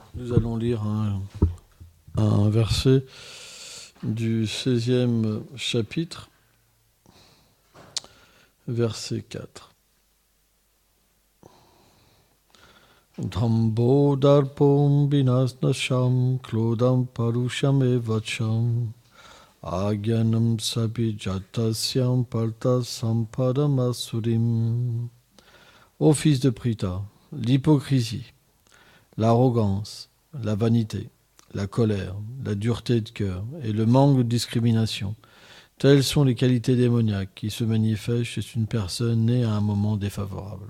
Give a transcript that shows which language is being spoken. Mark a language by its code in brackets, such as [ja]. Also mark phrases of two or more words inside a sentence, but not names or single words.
[fr] Nous allons lire un verset du 16e chapitre, verset 4. [sa] Dhambo darpom binasnasham klodam parusham evacham agyanam sabijatasyam parta sampadam asurim. [fr] Ô fils de Pritha, l'hypocrisie, l'arrogance, la vanité, la colère, la dureté de cœur et le manque de discrimination, telles sont les qualités démoniaques qui se manifestent chez une personne née à un moment défavorable.